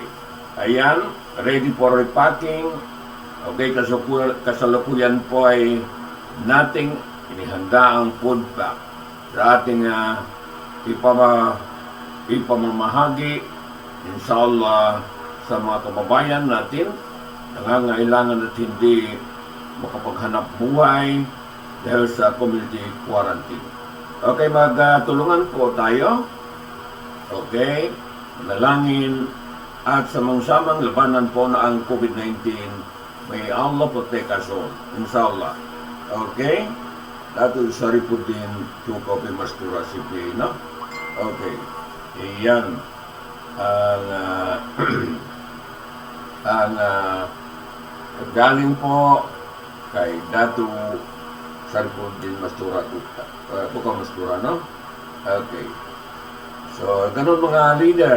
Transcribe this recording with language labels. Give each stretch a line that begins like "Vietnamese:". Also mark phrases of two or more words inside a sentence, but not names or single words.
Filipino: Ayan,
English: ready for repacking.
Filipino: Okay, kasalukuyan po ay nating inihanda ang food pack sa ating ipamamahagi, inshallah, sa mga kababayan natin nangangailangan at hindi makapaghanap buhay dahil sa community quarantine. Okay, magtulungan po tayo. Okay, manalangin at samang-samang labanan po na ang COVID-19.
English: May Allah protect us all, inshallah.
Filipino: Okay, dato sorry po din to Kaupi Mastura CPA, no? Okay, iyan ang galing po kay Dato Saripudin Mastura Tuka Mastura, no? Okay. So, ganun mga leader.